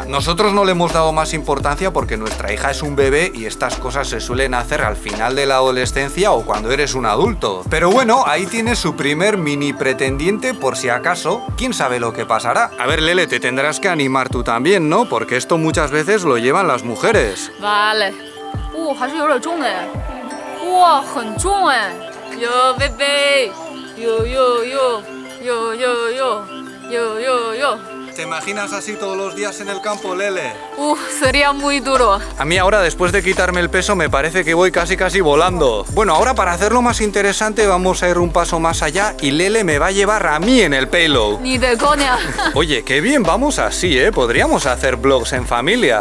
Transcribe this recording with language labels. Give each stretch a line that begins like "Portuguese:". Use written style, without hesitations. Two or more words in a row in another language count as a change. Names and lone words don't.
Spanish: Nosotros no le hemos dado más importancia porque nuestra hija es un bebé y estas cosas se suelen hacer al final de la adolescencia o cuando eres un adulto. Pero bueno, ahí tienes su primer mini pretendiente por si acaso. ¿Quién sabe lo que pasará? A ver, Lele, te tendrás que animar tú también, ¿no? Porque esto muchas veces lo llevan las mujeres. Vale.
Chinese: 还是有点重哎。哇，很重哎。哟，贝贝。哟哟哟哟哟哟哟哟哟。
Spanish: ¿Te imaginas así todos los días en el campo, Lele? Sería muy duro. A mí ahora, después de quitarme el peso, me parece que voy casi volando. Bueno, ahora para hacerlo más interesante vamos a ir un paso más allá y Lele me va a llevar a mí en el payload. Ni de coña. Oye, qué bien vamos así, ¿eh? Podríamos hacer vlogs en familia.